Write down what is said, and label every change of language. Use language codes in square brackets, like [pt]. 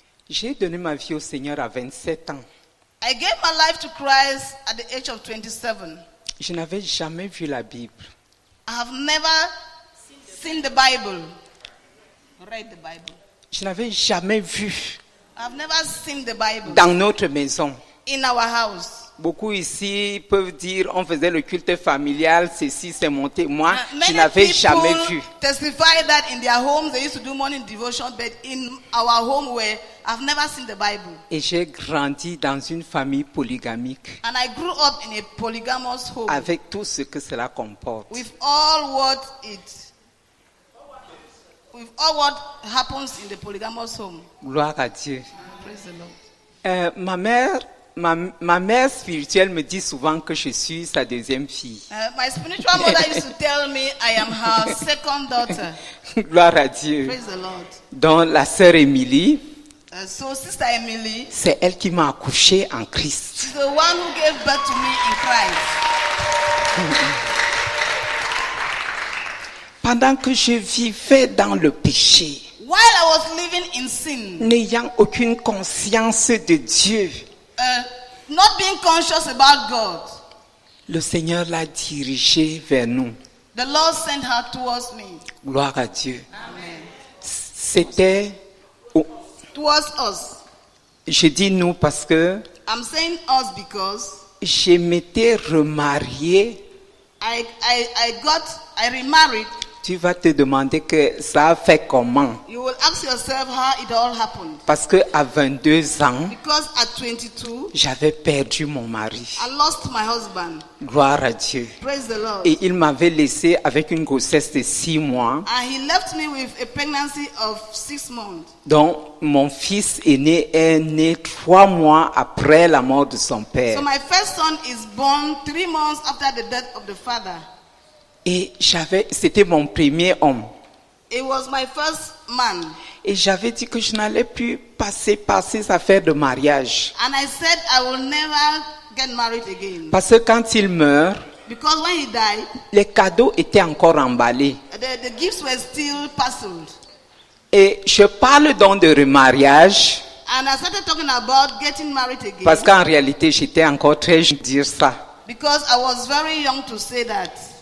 [fr] J'ai donné ma vie au Seigneur à 27 ans. [en] I gave my life to Christ at the age of 27. [fr] Je n'avais jamais vu la Bible. [en] I have never seen the Bible, read the Bible. [fr] Je n'avais jamais vu [en] I have never seen the Bible [fr] dans notre maison. [en] in our house. [fr] Beaucoup ici peuvent dire on faisait le culte familial, ceci c'est monté. Moi, je [en] Many [fr] n'avais [en] people [fr] jamais vu. [en] testify that in their homes they used to do morning devotion, but in our home where I've never seen the Bible. [fr] Et j'ai grandi dans une famille polygamique [en] And I grew up in a polygamous home [fr] avec tout ce que cela comporte. [en] with all what happens in the polygamous home. [fr] Gloire à Dieu. [en] Praise the Lord. [fr] Ma mère spirituelle me dit souvent que je suis sa deuxième fille. [en] My spiritual mother used to tell me I am her second daughter. [fr] Gloire à Dieu. [en] Praise the Lord. [fr] Donc la sœur Émilie, [en] So Sister Emily, [fr] c'est elle qui m'a accouché en Christ. [en] she's the one who gave birth to me in Christ. [fr] Pendant que je vivais dans le péché, [en] While I was living in sin, [fr] n'ayant aucune conscience de Dieu, [en] not being conscious about God, [fr] le Seigneur l'a dirigée vers nous. [en] the Lord sent her towards me. [fr] Gloire à Dieu. [en] Amen. [fr] C'était, [en] Towards us. [fr] je dis nous parce que [en] I'm saying us because [fr] je m'étais remarié [en] I remarried [fr] Tu vas te demander que ça a fait comment. [en] You will ask yourself how it all happened. [fr] Parce que à 22 ans, [en] Because at 22, [fr] j'avais perdu mon mari. [en] I lost my husband. [fr] Gloire à Dieu. [en] Praise the Lord. [fr] Et il m'avait laissé avec une grossesse de 6 mois. [en] And he left me with a pregnancy of 6 months. [fr] Donc, mon fils aîné est né 3 mois après la mort de son père. [en] So my first son is born 3 months after the death of the father. [fr] Et c'était mon premier homme. [en] It was my first man. [fr] Et j'avais dit que je n'allais plus passer par ces affaires de mariage. [en] And I said I will never get married again. [fr] Parce que quand il meurt, [en] Because when he died, [fr] les cadeaux étaient encore emballés. [en] the gifts were still parceled. [fr] Et je parle donc de remariage [en] And I started talking about getting married again. [fr] parce qu'en réalité, j'étais encore très jeune pour dire ça. [en] Because I was very young to say that.